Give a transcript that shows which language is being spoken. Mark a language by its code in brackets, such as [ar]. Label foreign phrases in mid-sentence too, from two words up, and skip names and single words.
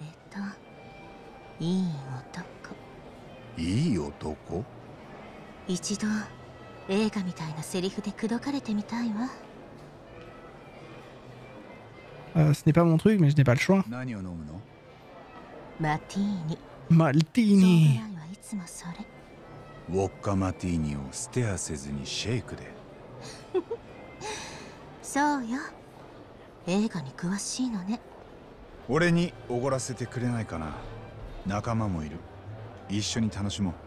[fr] Ce n'est pas mon truc mais je n'ai pas le choix. Martini. [ja] ウォッカマティーニをステアせずにシェイクで。そうよ。映画に詳しいのね。俺におごらせてくれないかな。仲間もいる。一緒に楽しも